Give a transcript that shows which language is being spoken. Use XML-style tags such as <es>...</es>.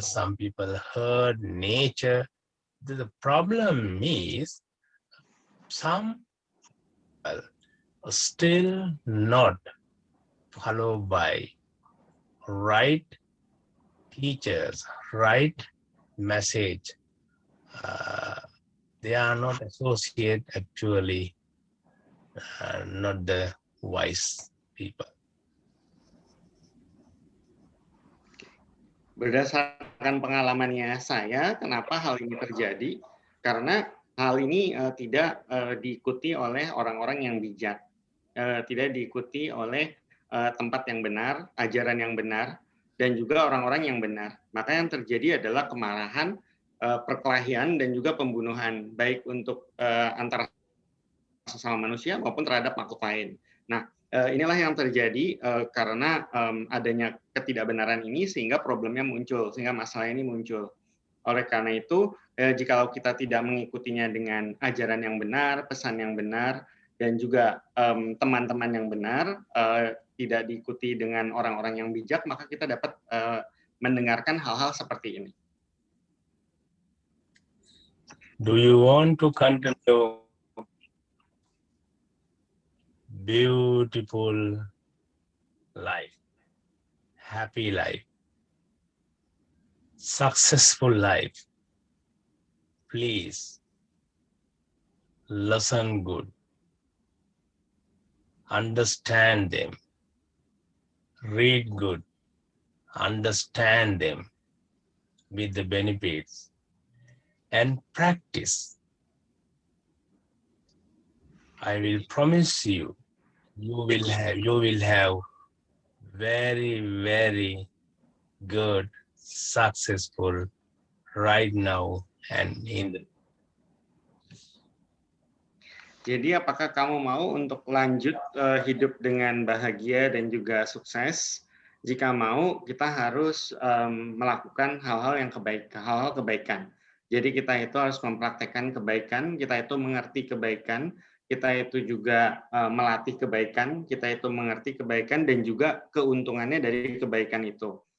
<en>Some people hurt nature. The problem is some people are still not followed by right teachers, right message. They are not associated actually, not the wise people.</en> <id>Berdasarkan pengalamannya saya, kenapa hal ini terjadi? Karena hal ini tidak diikuti oleh orang-orang yang bijak, tidak diikuti oleh tempat yang benar, ajaran yang benar, dan juga orang-orang yang benar. Maka yang terjadi adalah kemarahan, perkelahian, dan juga pembunuhan, baik untuk antara sesama manusia maupun terhadap makhluk lain. Nah, inilah yang terjadi karena adanya ketidakbenaran ini sehingga problemnya muncul, sehingga masalah ini muncul. Oleh karena itu, jikalau kita tidak mengikutinya dengan ajaran yang benar, pesan yang benar, dan juga teman-teman yang benar, tidak diikuti dengan orang-orang yang bijak, maka kita dapat mendengarkan hal-hal seperti ini.</id> <en>Do you want to continue beautiful life, happy life, successful life? Please listen good, understand them, read good, understand them with the benefits, and practice. I will promise you, you will have very, very good, successful right now and in the.</en> <id>Jadi apakah kamu mau untuk lanjut hidup dengan bahagia dan juga sukses? Jika mau, kita harus melakukan hal-hal kebaikan. Jadi kita itu harus mempraktekkan kebaikan, kita itu mengerti kebaikan, kita itu juga melatih kebaikan, kita itu mengerti kebaikan dan juga keuntungannya dari kebaikan itu.</id>